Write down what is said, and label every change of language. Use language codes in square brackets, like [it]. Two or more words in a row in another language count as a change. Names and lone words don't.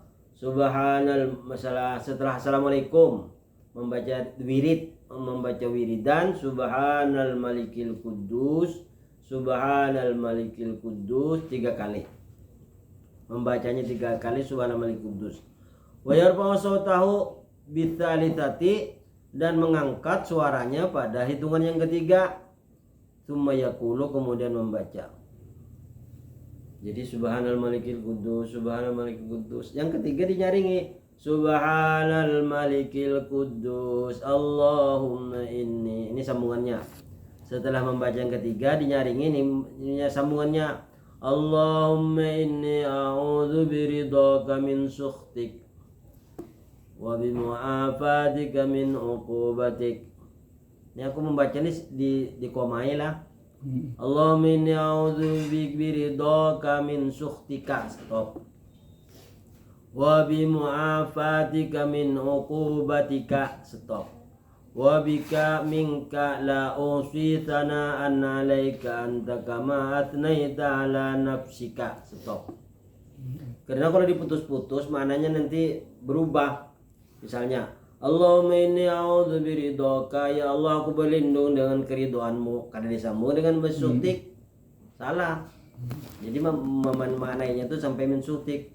[id] Subhanal, masalah setelah assalamualaikum membaca wiridan [ar] سبحان الملك القدوس, سبحان الملك القدوس [id] 3 kali. Membacanya 3 kali [ar] سبحان الملك القدوس. ويرفع صوته بالثالثة, [id] dan mengangkat suaranya pada hitungan yang ketiga. [ar] ثم يقول, [id] kemudian membaca. [ar] Jadi سبحان الملك القدوس، سبحان الملك القدوس. [id] Yang ketiga dinyaringi [ar] سبحان الملك القدوس، اللهم إني. [id] Ini sambungannya. Setelah membaca yang ketiga dinyaringi ini sambungannya. [ar] اللهم إني أعوذ برضاك من سخطك وبمعافاتك من عقوبتك. [id] Ini aku membaca ini di komai lah. [ar] اللهم إني أعوذ برضاك من سخطك, stop. وبمعافاتك من عقوبتك, stop. وبك منك لا أحصي ثناء عليك أنت كما أثنيت على نفسك. Stop. [id] Karena kalau diputus-putus maknanya nanti berubah. Misalnya, [ar] اللهم إني أعوذ برضاك, [id] ya Allah aku berlindung dengan keridhoanmu. Karena disambung dengan mensutik. Salah. Jadi maknanya itu sampai mensutik.